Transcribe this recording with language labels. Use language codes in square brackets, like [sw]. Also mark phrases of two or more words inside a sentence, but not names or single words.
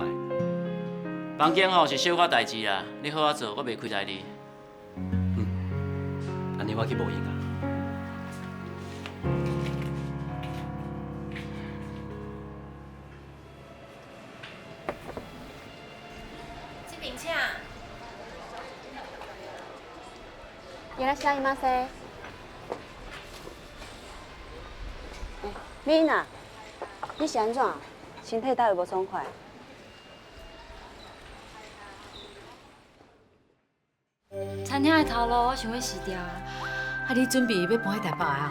[nan] 房间吼是小可代志啦，你好好做，我袂亏待你。安尼我去无闲啊。这边请。 [ja] いらっしゃいませ。 [nan] 米娜，你是安怎？身体倒有无爽快？餐厅的头路我想要辞掉，啊，你准备要搬去台北啊？